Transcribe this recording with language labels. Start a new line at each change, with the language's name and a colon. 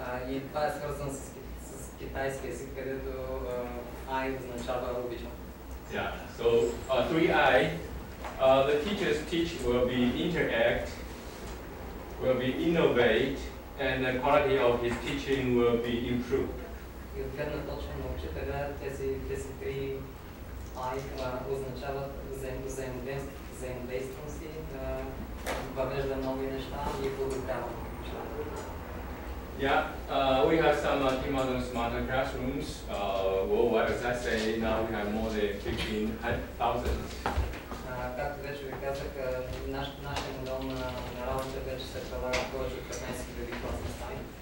Bulgarian: И това е свързано с китайски език, където I означава обичам.
English: Yeah, so 3I, the teacher's teach will be interact, will be innovate, and the quality of his teaching will be improved.
Bulgarian: И от гледна точка на учителя тези три I означават взаимодействие си, въвежда нови неща и подобрява нещата.
English: Yeah, we have some Team Model Smarter Classrooms worldwide. As I say, now we have more than 15,000.
Bulgarian: Както вече ви казах, нашия модел на работа вече се прилага повече от 15 000 класни стаи.